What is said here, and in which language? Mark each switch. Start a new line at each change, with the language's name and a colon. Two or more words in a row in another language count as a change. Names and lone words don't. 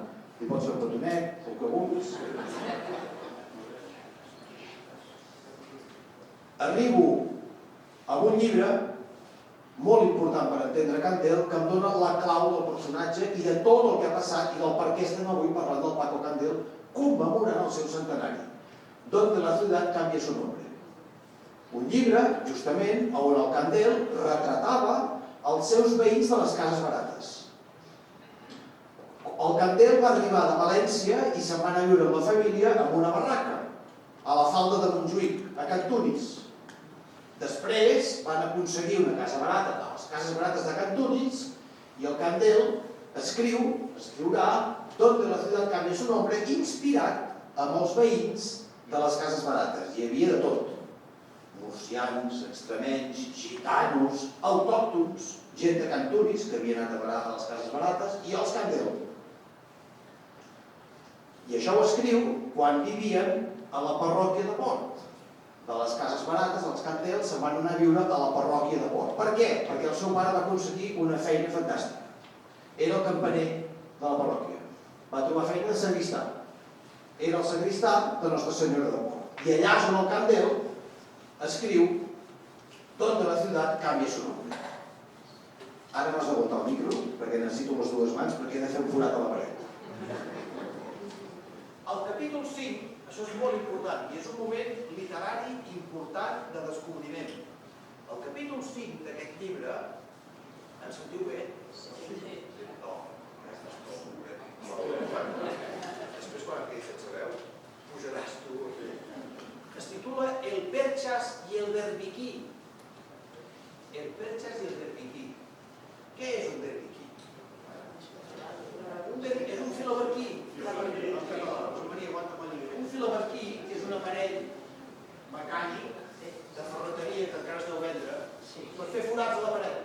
Catalan: Li pots fer el petonet, el que vulguis. Arribo a un llibre molt important per entendre Candel, que em dona la clau del personatge i de tot el que ha passat i del per què estem avui parlant del Paco Candel commemorant el seu centenari. Donde la ciudad cambia su nombre. Un llibre, justament, on el Candel retratava els seus veïns de les cases barates. El Candel va arribar de València i se'n va anar a viure amb la família en una barraca, a la falda de Montjuïc, a Cantunis. Després van aconseguir una casa barata, de les cases barates de Cantunis, i el Candel escriurà Donde la ciudad cambia su nombre, inspirat amb els veïns de les cases barates. Hi havia de tot. Murcians, extremenys, gitanos, autòctons, gent de Cantunis que havia anat a parar a les cases barates, i els Candel. I això ho escriu quan vivien a la parròquia de Port. De les cases barates, els Candel se'n van anar a viure a la parròquia de Port. Per què? Perquè el seu pare va aconseguir una feina fantàstica. Era el campaner de la parròquia. va trobar feina de sagristà. Era el sagristà de Nostra Senyora de Port. I allà on el Candel escriu «Donde la ciutat cambia su nombre». Ara m'has d'aguantar el micro perquè necessito les dues mans perquè he de fer un forat a la paret. El capítol 5, això és molt important i és un moment literari important de descobriment. El capítol 5 d'aquest llibre, ens sentiu bé? No, després quan em quedis sense veu, pujaràs tu. Es titula El Perchas y el Berbiquí. El Perchas y el Berbiquí. Què és un berbiquí? És un filaberquí. Un filaberquí és un aparell mecànic de ferreteria que encara es deu vendre per fer forats a la paret.